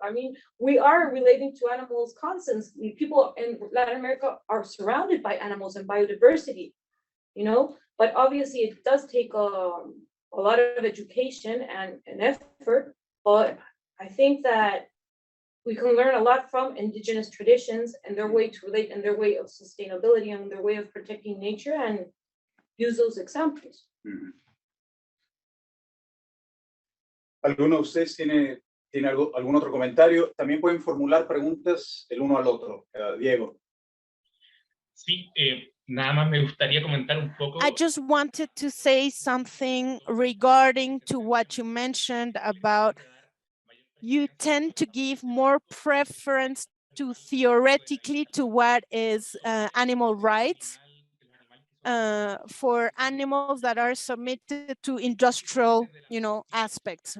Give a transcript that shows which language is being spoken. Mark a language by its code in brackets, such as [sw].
[en] I mean, we are relating to animals constantly. People in Latin America are surrounded by animals and biodiversity, you know, but obviously it does take a lot of education and effort. But I think that We can learn a lot from indigenous traditions and their way to relate and their way of sustainability and their way of protecting nature and use those examples. [es] ¿Alguno de ustedes tiene algún otro comentario? También pueden formular preguntas el uno al otro. Diego. Sí, nada más me gustaría comentar un poco. [en] I just wanted to say something regarding to what you mentioned about you tend to give more preference to theoretically to what is animal rights for animals that are submitted to industrial, aspects.